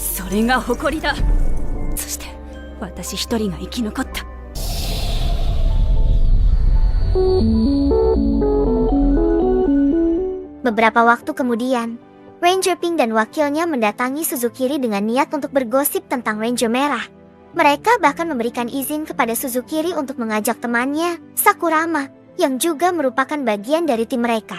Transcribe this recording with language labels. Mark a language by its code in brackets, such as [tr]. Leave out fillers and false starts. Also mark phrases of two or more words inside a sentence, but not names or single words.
[ja] れが誇りだ。そして私一人が生き残った。 [id] Beberapa waktu kemudian, Ranger Pink dan wakilnya mendatangi Suzukiri dengan niat untuk bergosip tentang Ranger Merah. Mereka bahkan memberikan izin kepada Suzukiri untuk mengajak temannya, Sakurama, yang juga merupakan bagian dari tim mereka.